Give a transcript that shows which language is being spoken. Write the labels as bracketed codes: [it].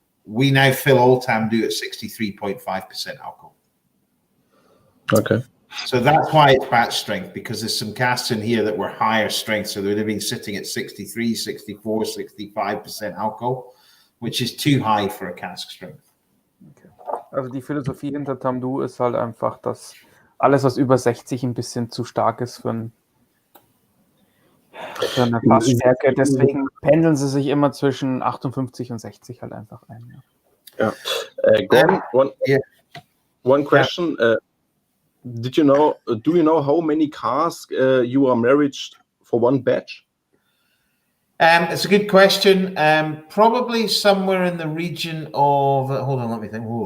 [en] We now fill all Tamdhu at 63.5% alcohol. Okay. So that's why it's batch strength, because there's some casks in here that were higher strength. So they would have been sitting at 63, 64, 65% alcohol, which is too high for a cask strength. Okay. [de] Also die Philosophie hinter Tamdhu ist halt einfach, dass alles, was über 60 ein bisschen zu stark ist für eine Fassstärke. Deswegen pendeln sie sich immer zwischen 58 und 60 halt einfach ein. Ja. [en] Gordon, one question. Do you know how many casks you are married for one batch? It's a good question. Probably somewhere in the region of. Hold on, let me think.